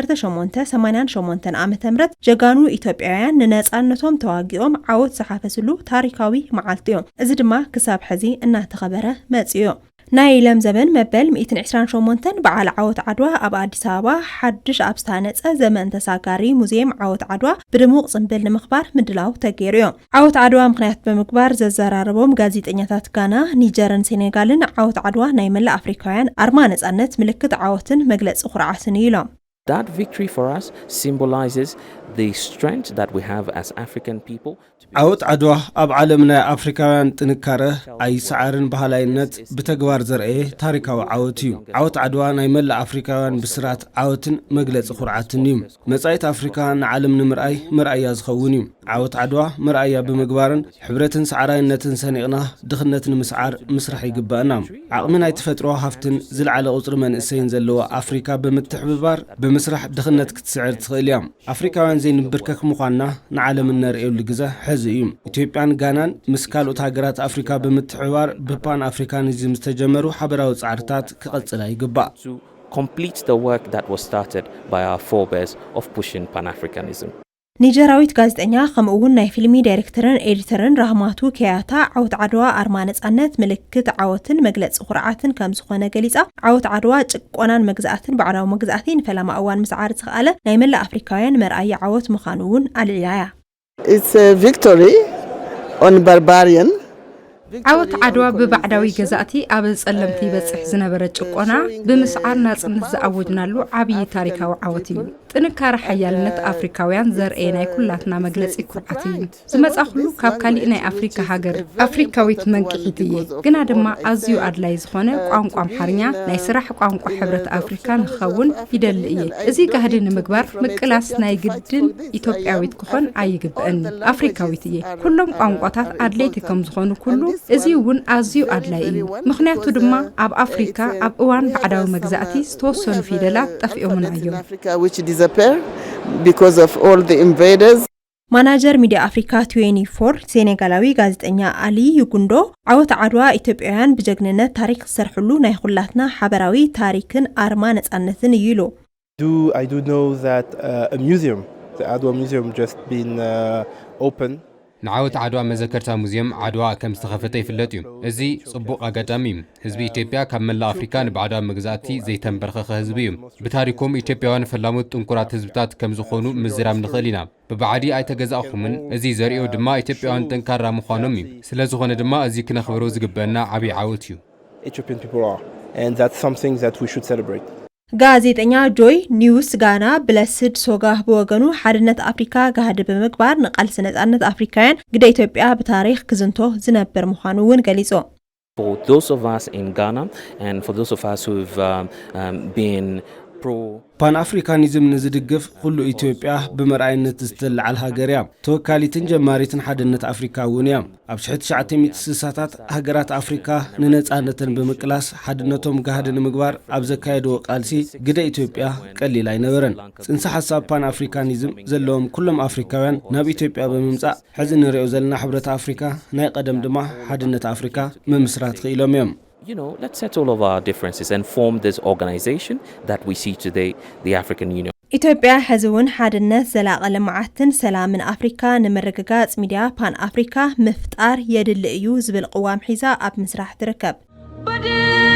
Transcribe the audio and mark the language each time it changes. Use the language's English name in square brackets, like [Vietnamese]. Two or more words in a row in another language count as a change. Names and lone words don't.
[Tigrinya] 1888 ዓመተ ምህረት ጀጋኑ ኢትዮጵያውያን ንነፃነቶም ተዋጊኦም ዓወት ዝሓፈስሉ ታሪካዊ መዓልቲ እዮም። እዚ ድማ ክሳብ ሕዚ እናተኸበረ መጽዮ ናይ ለም ዘመን መበል 128 በዓል ዓወት ዓድዋ ኣብ አዲስ አበባ ሓድሽ ኣብ ዝተሃነፀ ዘመን ተሳጋሪ ሙዚየም ዓወት ዓድዋ ብድሙቕ ጽምብል ንምኽባር ምድላው ተገይሩ እዮም። ዓወት ዓድዋ ምኽንያት ብምግባር ዘዘራረቦም ጋዜጠኛታት ጋና፣ ኒጀርን ሴኔጋልን ዓወት ዓድዋ ናይ መላእ አፍሪካውያን ኣርማ ነፃነት ምልክት ዓወትን መግለፂ ኩርዓትን ኢሎም። [English] That victory for us symbolizes the strength that we have as African people. [Tigrinya] ዓወት ዓድዋ ኣብ ዓለምና ኣፍሪካውያን ጥንካረ ኣይሰዓርን ባህላይነት ብተግባር ዘርአየ ታሪካዊ ዓወት እዩ። ዓወት ዓድዋ ናይ መላእ ኣፍሪካውያን ብስራት ዓወትን መግለፂ ኩርዓትን እዩ። መጻኢት ኣፍሪካ ንዓለም ንምርኣይ መርኣያ ዝኸውን እዩ። ዓወት ዓድዋ መርኣያ ብምግባርን ሕብረትን ሰዓራይነትን ሰኒቕና ድኽነት ንምስዓር ምስራሕ ይግባአና። ዓቕሚ ናይ ተፈጥሮ ሃፍትን ዝለዓለ ቁፅሪ መንእሰይን ዘለዎ ኣፍሪካ ብምትሕብባር ብምስራሕ ድኽነት ክትስዕር ትኽእል እያ። ኣፍሪካውያን ዘይንብርከክ ምዃንና ንዓለም ነርእየሉ ግዜ ሕዚ እዩ። ኢትዮጵያን ጋናን ምስ ካልኦት ሃገራት ኣፍሪካ ብምትሕብባር ብፓን ኣፍሪካኒዝም ዝተጀመሩ ሓበራዊ ጻዕርታት ክቐጽላ ይግባእ። [English] Complete the work that was started by our forebears of pushing Pan-Africanism. [Tigrinya] ኒጀራዊት ጋዜጠኛ ከምኡውን ናይ ፊልሚ ዳይሬክተርን ኤዲተርን ራህማቱ ከያታ ዓወት ዓድዋ ኣርማ ነፃነት ምልክት ዓወትን መግለፂ ኩርዓትን ከም ዝኾነ ገሊጻ ዓወት ዓድዋ ጭቆናን መግዛእትን ባዕዳዊ መግዛእቲ ንፈላማ እዋን ምስዓር ዝኸኣለ ናይ መላእ አፍሪካውያን መርኣያ ዓወት ምዃኑ እውን ኣልዕላያ። [English] It's a victory on barbarian. [Tigrinya] ዓወት ዓድዋ ብባዕዳዊ ገዛእቲ ኣብ ጸለምቲ በጽሕ ዝነበረ ጭቆና ብምስዓር ናጽነት ዝኣወጅናሉ ዓብዪ ታሪካዊ ዓወት እዩ። ጥንካረ ሓያልነት ኣፍሪካውያን ዘርአየ ናይ ኩላትና መግለፂ ኩርዓት እዩ። ዝመጻ ኩሉ ካብ ካሊእ ናይ ኣፍሪካ ሃገር ኣፍሪካዊት መንቅሒት እየ። ግና ድማ ኣዝዩ ኣድላይ ዝኾነ ቋንቋ ኣምሓርኛ ናይ ስራሕ ቋንቋ ሕብረት ኣፍሪካ ንኽኸውን ይደሊ እየ። እዚ ጋህዲ ንምግባር ምቅላስ ናይ ግድን ኢትዮጵያዊት ክኾን ኣይግብአን። ኣፍሪካዊት እየ። ኩሎም ቋንቋታት ኣድለይቲ ከም ዝኾኑ ኩሉ እዚ እውን ኣዝዩ ኣድላይ እዩ። ምክንያቱ ድማ ኣብ ኣፍሪካ ኣብ እዋን ባዕዳዊ መግዛእቲ ዝተወሰኑ ፊደላት ጠፊኦምና እዮም። [English] Because of all the invaders. [Tigrinya] ማናጀር ሚድያ አፍሪካ 24 ሴኔጋላዊ ጋዜጠኛ አሊ ይጉንዶ ዓወት ዓድዋ ኢትዮጵያውያን ብጀግንነት ታሪክ ዝሰርሕሉ ናይ ኩላትና ሓበራዊ ታሪክን ኣርማ ነፃነትን እዩ ኢሉ። [English] I do know that a museum, the Adwa Museum, just been open. [Tigrinya] ንዓወት ዓድዋ መዘከርታ ሙዚየም ዓድዋ ከም ዝተኸፈተ ይፍለጥ እዩ። እዚ ጽቡቕ ኣጋጣሚ እዩ። ህዝቢ ኢትዮጵያ ካብ መላእ ኣፍሪካ ንባዕዳዊ መግዛእቲ ዘይተንበርኸኸ ህዝቢ እዩ። ብታሪኮም ኢትዮጵያውያን ፈላሙት ጥንኩራት ህዝብታት ከም ዝኾኑ ምዝራብ ንኽእል ኢና። ብባዕዲ ኣይተገዛእኹምን። እዚ ዘርእዮ ድማ ኢትዮጵያውያን ጠንካራ ምዃኖም እዩ። ስለ ዝኾነ ድማ እዚ ክነኽብሮ ዝግበአና ዓብዪ ዓወት እዩ። [English] Ethiopian people are, and that's something that we should celebrate. [Tigrinya] ጋዜጠኛ ጆይ ኒውስ ጋና ብለስድ ሶጋ በወገኑ ሓድነት አፍሪካ ጋህዲ ብምግባር ንቃልሲ ነፃነት አፍሪካውያን ግደ ኢትዮጵያ ብታሪክ ክዝንቶ ዝነበር ምዃኑ እውን ገሊጾ። [English] For those of us in Ghana and for those of us who've been [Tigrinya] ፓን አፍሪካኒዝም ንዝድግፍ ኩሉ ኢትዮጵያ ብመርኣይነት ዝተልዓል ሃገር እያ። ተወካሊትን ጀማሪትን ሓድነት ኣፍሪካ እውን እያ። ኣብ 1960ታት ሃገራት ኣፍሪካ ንነፃነትን ብምቅላስ ሓድነቶም ጋህዲ ንምግባር ኣብ ዘካየድዎ ቃልሲ ግደ ኢትዮጵያ ቀሊል ኣይነበረን። ጽንሰ ሓሳብ ፓን አፍሪካኒዝም ዘለዎም ኩሎም ኣፍሪካውያን ናብ ኢትዮጵያ ብምምጻእ ሕዚ ንሪኦ ዘለና ሕብረት ኣፍሪካ ናይ ቀደም ድማ ሓድነት ኣፍሪካ ምምስራት ክኢሎም እዮም። [English] let's settle all of our differences and form this organization that we see today, the African Union. [Tigrinya] ኢትዮጵያ ሕዝውን ሓድነት ዘላቐ ልምዓትን ሰላምን ኣፍሪካ ንምርግጋጽ ሚድያ ፓን አፍሪካ ምፍጣር የድሊ እዩ ዝብል ቅዋም ሒዛ ኣብ ምስራሕ ትርከብ።